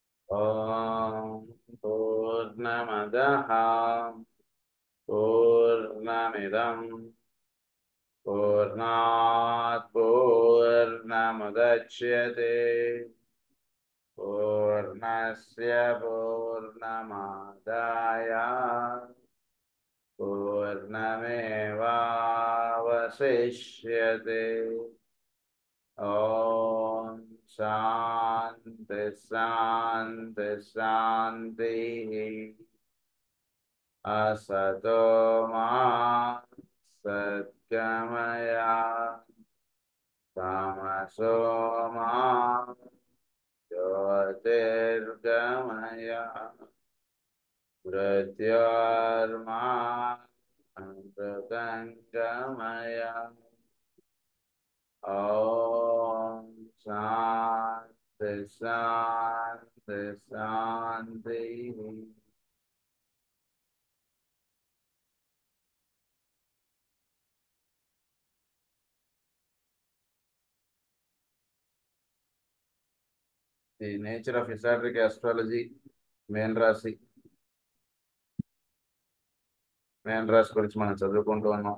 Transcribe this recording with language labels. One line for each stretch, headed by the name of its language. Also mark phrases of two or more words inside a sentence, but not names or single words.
Sanskrit: ఓం పూర్ణమదః పూర్ణమిదం పూర్ణాత్ పూర్ణముదచ్యతే పూర్ణస్య పూర్ణమాదాయ పూర్ణమేవావశిష్యతే. ఓం శాంతి శాంతి శాంతి. असतो मा सद्गमय तमसो मा ज्योतिर्गमय मृत्योर्मा अमृतंगमय. ॐ शान्ति शान्ति शान्ति.
Telugu: ది నేచర్ ఆఫ్ ఎసాట్రిక్ ఆస్ట్రాలజీ మేన్ రాశి గురించి మనం చదువుకుంటూ ఉన్నాం.